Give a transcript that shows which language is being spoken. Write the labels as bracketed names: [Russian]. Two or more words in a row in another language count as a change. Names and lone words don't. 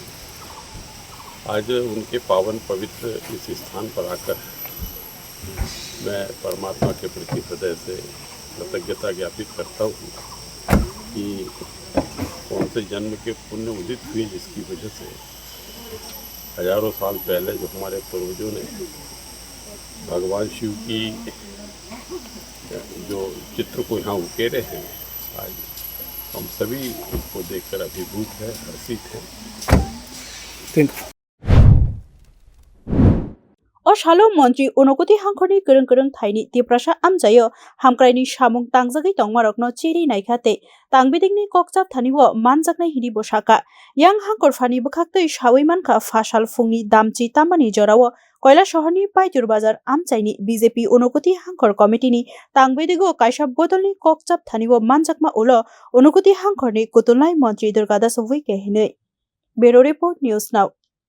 [Hindi] आज उनके पावन पवित्र इस स्थान पर आकर मैं परमात्मा के प्रति हृदय से कृतज्ञता ज्ञापित करता हूँ कि कौन से जन्म के पुण्य उदित हुए जिसकी वजह से हजारों साल पहले जो हमारे पूर्वजों ने भगवान शिव की जो चित्र को यहाँ उकेरे हैं, आज हम सभी उसको देखकर अभिभूत है, हर्षित हैं। [Kok Borok] O shalo Mantri Unakoti hangkorni kereng thaini Tripura amjayo hamkraini samung tangjagoi tongmarokno chiri naikhate tangbidingni kokchap thaniwo manjaknai hini bosaka yang hangkorfani bukhaktoi sawai mankha fasal fungni damchi tamani jorao koila shahorni Paitur bazar amchaini BJP Unakoti hangkor committee ni tangbidigo kaisa bodolni kokchap thaniwo manjakma ulo Unakoti hangkorni kutulnai Mantri Durgadas wike hinoi Bureau Report News Now